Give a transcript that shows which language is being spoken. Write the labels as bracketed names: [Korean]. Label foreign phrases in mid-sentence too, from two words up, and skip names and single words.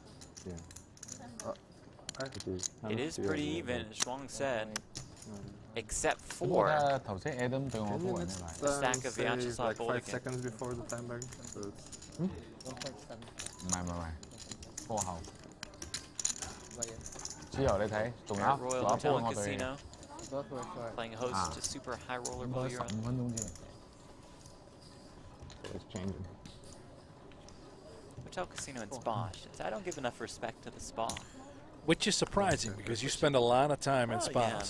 [English] Yeah. It is pretty even, as Shuang said. Except for a stack of Vyacheslav like 5 Buldygin. seconds before the time bag. So it's 1.7. Full house. [Cantonese] 之後你睇，仲有 [English] Royal [Cantonese] 仲有一 [English] Hotel [Cantonese] 波 [English] and [Cantonese] 我哋 [English] Casino Both were short. playing host to Super High Roller Bowl Europe. [Cantonese] 15 分鐘啫。 [English] It's changing. Hotel Casino and Spa. I don't give enough respect to the Spa. Which is surprising because you spend a lot of time in Oh, spas.